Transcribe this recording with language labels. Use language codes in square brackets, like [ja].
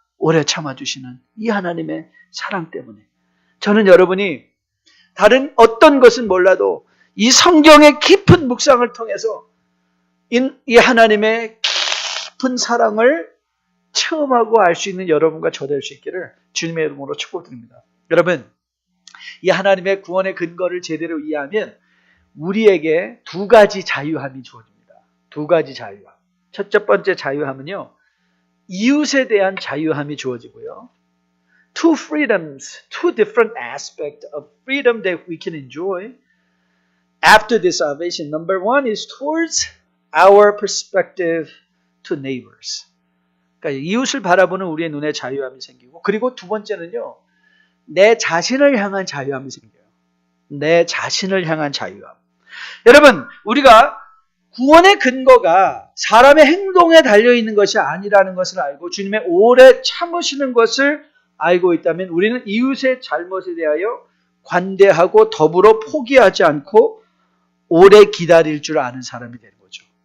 [ko] 오래 참아주시는 이 하나님의 사랑 때문에. 저는 여러분이 다른 어떤 것은 몰라도 이 성경의 깊은 묵상을 통해서 이 하나님의 깊은 사랑을 체험하고 알 수 있는 여러분과 저 될 수 있기를 주님의 이름으로 축복드립니다. 여러분, 이 하나님의 구원의 근거를 제대로 이해하면 우리에게 두 가지 자유함이 주어집니다. 두 가지 자유함. 첫 번째 자유함은요, 이웃에 대한 자유함이 주어지고요. [en] Two freedoms, two different aspects of freedom that we can enjoy after this salvation. Number one is towards our perspective to neighbors. [ko] 그러니까 이웃을 바라보는 우리의 눈에 자유함이 생기고, 그리고 두 번째는요, 내 자신을 향한 자유함이 생겨요. 내 자신을 향한 자유함. 여러분, 우리가 구원의 근거가 사람의 행동에 달려있는 것이 아니라는 것을 알고 주님의 오래 참으시는 것을 알고 있다면 우리는 이웃의 잘못에 대하여 관대하고 더불어 포기하지 않고 오래 기다릴 줄 아는 사람이 되는 거죠.